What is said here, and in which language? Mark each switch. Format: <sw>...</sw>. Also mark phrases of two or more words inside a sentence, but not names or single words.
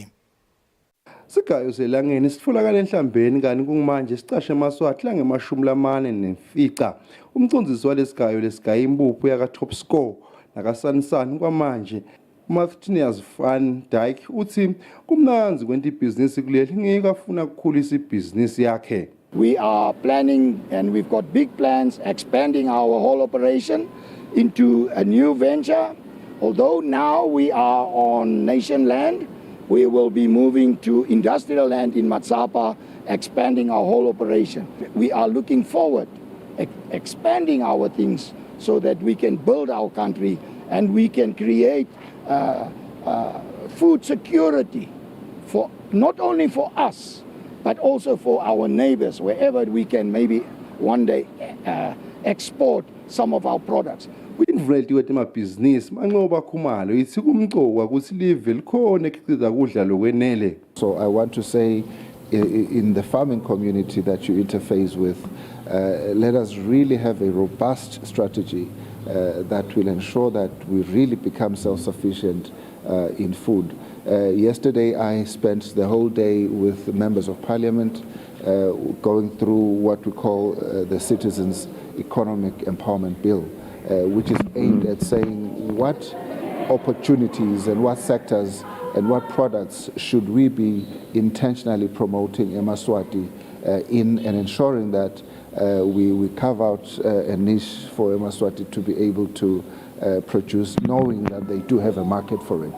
<ss>Sigayo selangeni sitfolakala Nhlambeni kanti kungimanje sicashe emaswati lange-40 umcondzisi walesigayo lesigaya impuphu yaka Top Score nakasanisani kwamanje Martinez Van Dyke uthi kumnanzi kwenta ibhizinisi kuleli ngeke afuna ukukhulisa ibhizinisi yakhe.</ss> <en>We are planning and we've got big plans expanding our whole operation into a new venture. Although now we are on nation land, we will be moving to industrial land in Matsapa, expanding our whole operation. We are looking forward, expanding our things so that we can build our country and we can create food security for not only for us, but also for our neighbors, wherever we can maybe one day export some of our products.</en> <ss>Kwindvuna temabhizinisi Manqoba Khumalo ithi kumcoka ukuthi live likhona ekhiqiza kudla lokwenele.</ss> <en>So I want to say in the farming community that you interface with, let us really have a robust strategy that will ensure that we really become self-sufficient in food. Yesterday I spent the whole day with members of parliament going through what we call the Citizens Economic Empowerment Bill, which is aimed at saying what opportunities and what sectors and what products should we be intentionally promoting eMaswati in and ensuring that we carve out a niche for eMaswati to be able to produce, knowing that they do have a market for it.</en>